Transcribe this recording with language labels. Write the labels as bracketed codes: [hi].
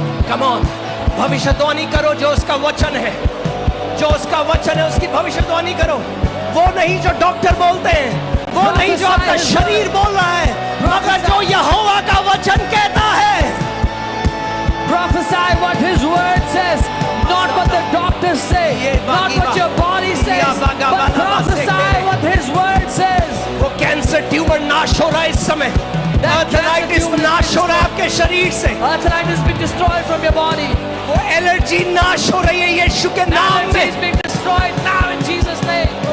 [en] Come on, [hi] भविष्यवाणी करो जो उसका वचन है, जो उसका वचन है उसकी भविष्यवाणी करो। वो नहीं जो डॉक्टर बोलते हैं, वो नहीं जो आपका शरीर बोल रहा है, मगर जो यहोवा का वचन कहता है। [en] Prophesy what His word says, not what the doctors say, not what your body says, but prophesy what His word says. [hi] वो कैंसर ट्यूमर नाश हो रहा है इस समय, आर्थराइटिस नाश हो रहा है आपके शरीर से, [en] Arthritis being destroyed from your body. [hi] वो एलर्जी नाश हो रही है यीशु के नाम [en] Allergy is [hi] में। [en] being destroyed now in Jesus' name.